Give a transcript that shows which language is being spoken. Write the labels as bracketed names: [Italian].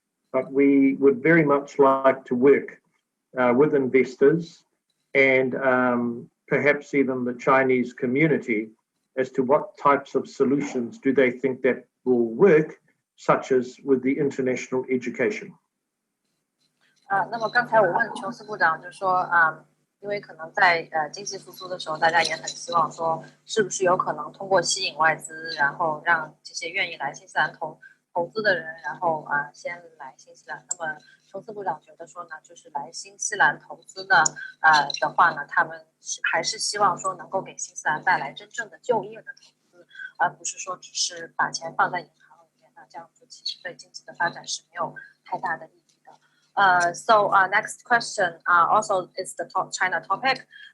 [English] But we would very much like to work with investors and perhaps even the Chinese community as to what types of solutions do they think that will work, such as with the international education. [Chinese] 那么刚才我问琼斯部长就说因为可能在经济复苏的时候，大家也很希望说，是不是有可能通过吸引外资，然后让这些愿意来新西兰投资的人，然后先来新西兰。那么琼斯部长觉得说呢，就是来新西兰投资呢的话呢，他们还是希望说能够给新西兰带来真正的就业的投资，而不是说只是把钱放在银行里面，那这样子其实对经济的发展是没有太大的意义的。 [English] So next question also is the China topic.